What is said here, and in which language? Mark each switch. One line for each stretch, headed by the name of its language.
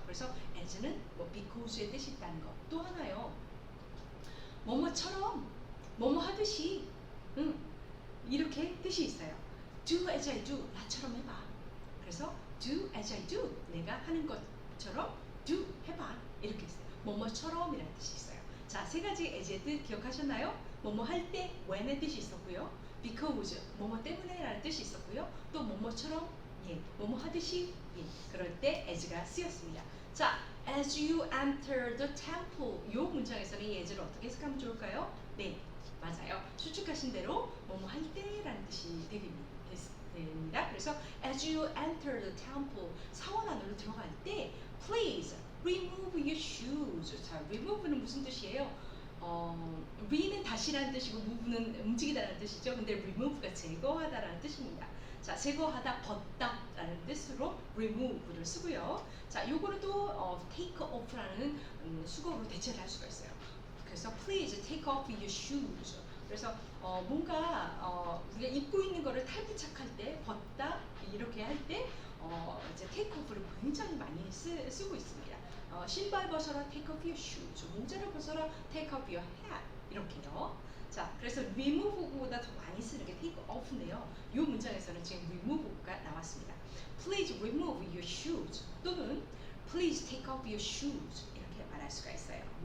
Korean: 그래서 as는 because의 뜻이 있다는 것. 또 하나요. 뭐뭐처럼, 뭐뭐 하듯이, 이렇게 뜻이 있어요.
English: Do as I do,
Korean: 나처럼 해봐. 그래서
English: do as I do,
Korean: 내가 하는 것처럼
English: do
Korean: 해봐. 이렇게 있어요. 뭐뭐처럼이라는 뜻이 있어요. 자, 세 가지 as의 뜻 기억하셨나요? 뭐뭐 할 때 when의 뜻이 있었고요. because, 뭐뭐 때문에라는 뜻이 있었고요. 또 뭐뭐처럼, 뭐뭐 하듯이, 그럴 때 as가 쓰였습니다. 자,
English: as you enter the temple,
Korean: 이 문장에서는 이 as를 어떻게 해석하면 좋을까요? 네, 맞아요. 추측하신 대로 뭐뭐 할 때라는 뜻이 됩니다. 그래서
English: as you enter the temple,
Korean: 사원 안으로 들어갈 때
English: please remove your shoes.
Korean: 자, remove는 무슨 뜻이에요? re는 다시라는 뜻이고 move는 움직이다라는 뜻이죠. 근데 remove가 제거하다라는 뜻입니다. 자, 제거하다, 벗다라는 뜻으로 remove를 쓰고요. 자, 요거를 또 take off라는 수거로 대체를 할 수가 있어요. 그래서
English: please take off your shoes.
Korean: 그래서 뭔가 우리가 입고 있는 거를 탈부착할 때, 벗다 이렇게 할 때 이제 take off를 굉장히 많이 쓰고 있습니다. 신발 벗어라,
English: take off your shoes.
Korean: 모자를 벗어라,
English: take off your hat.
Korean: 이렇게요. 자, 그래서 remove보다 더 많이 쓰는 게 take off인데요. 이 문장에서는 지금 remove가 나왔습니다.
English: Please remove your shoes
Korean: 또는
English: Please take off your shoes
Korean: 이렇게 말할 수가 있어요.